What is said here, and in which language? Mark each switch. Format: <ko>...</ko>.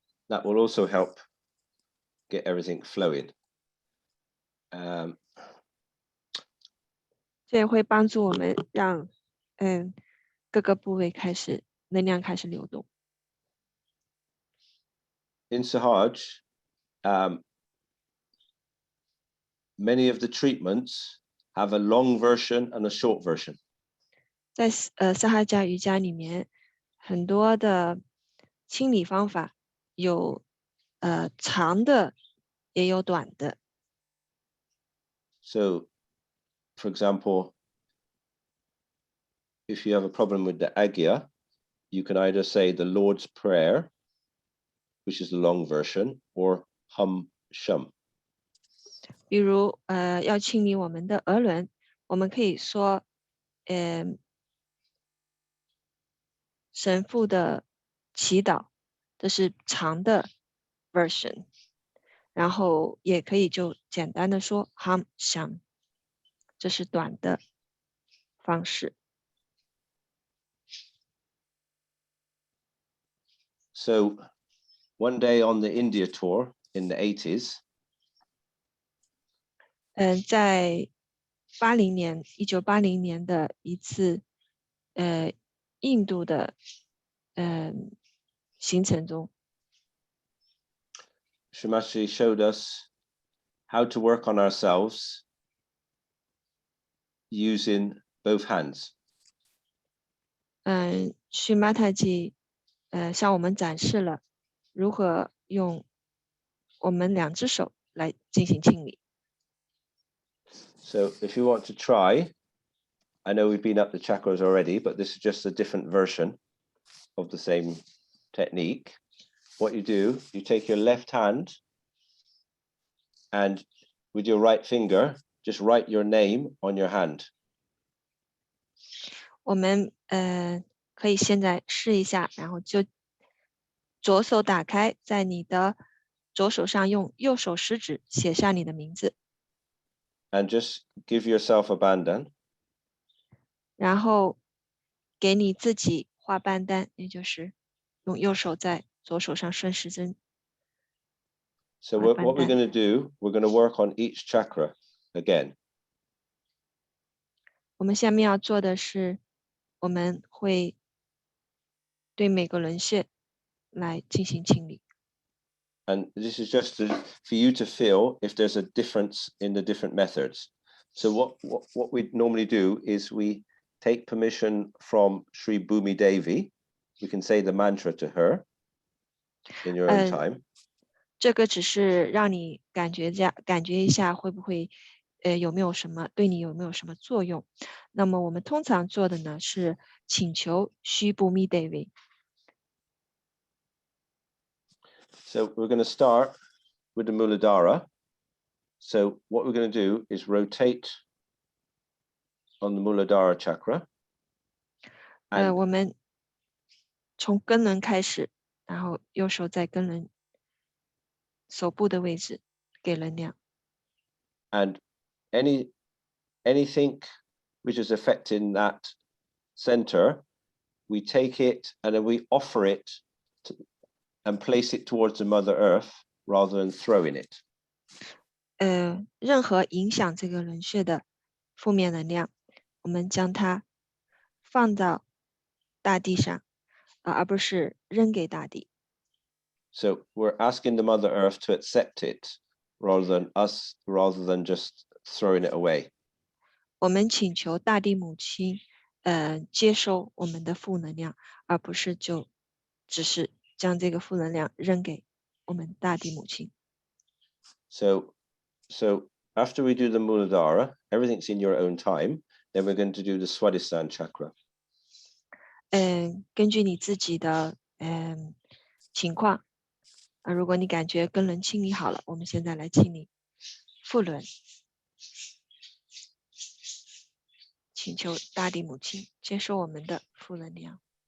<en>That will also help get everything flowing.</en> <zh>这也会帮助我们让各个部位开始能量开始流动。</zh> <en>In Sahaj, many of the treatments have a long version and a short version.</en> <zh>在萨哈加瑜伽里面，很多的清理方法有长的，也有短的。</zh> <en>So, for example, if you have a problem with the agya, you can either say the Lord's Prayer, which is the long version, or Hum Shum.</en> <zh>比如要清理我们的额轮，我们可以说，神父的祈祷，这是长的 version， 然后也可以就简单的说 Hum Shum， 这是短的方式。</zh> <en>So, one day on the India tour in the 80s,</en> <zh>在1980年的一次印度的行程中，</zh> <en>Shamashi showed us how to work on ourselves using both hands.</en> <zh>须玛塔吉向我们展示了如何用我们两只手来进行清理。</zh> <en>So if you want to try, I know we've been up the chakras already, but this is just a different version of the same technique. What you do, you take your left hand and with your right finger, just write your name on your hand.</en> <zh>我们可以现在试一下，然后就左手打开，在你的左手上用右手食指写下你的名字，</zh> <en>And just give yourself a bandan.</en> <zh>然后给你自己画band单，也就是用右手在左手上顺时针。</zh> <en>So what we're going to do, we're going to work on each chakra again.</en> <zh>我们下面要做的是，我们会对每个轮穴来进行清理。</zh> <en>And this is just for you to feel if there's a difference in the different methods. So what we normally do is we take permission from Sri Bhumi Devi. We can say the mantra to her in your own time.</en> <zh>这个只是让你感觉一下会不会有没有什么对你有没有什么作用。那么我们通常做的呢是请求须布密 Devi。</zh> <en>So we're going to start with the Muladhara. So what we're going to do is rotate on the Muladhara chakra.</en> <zh>我们从根轮开始，然后右手在根轮手部的位置给能量。</zh> <en>And anything which is affecting that center, we take it and then we offer it and place it towards the Mother Earth rather than throwing it.</en> <zh>任何影响这个轮穴的负面能量，我们将它放到大地上，而不是扔给大地。</zh> <en>So we're asking the Mother Earth to accept it rather than just throwing it away.</en> <zh>我们请求大地母亲，接收我们的负能量，而不是就只是将这个负能量扔给我们大地母亲。</zh> <en>So after we do the Muladhara, everything's in your own time. Then we're going to do the Swadhisthana chakra.</en> <zh>根据你自己的情况，如果你感觉根轮清理好了，我们现在来清理腹轮，请求大地母亲接收我们的负能量。</zh>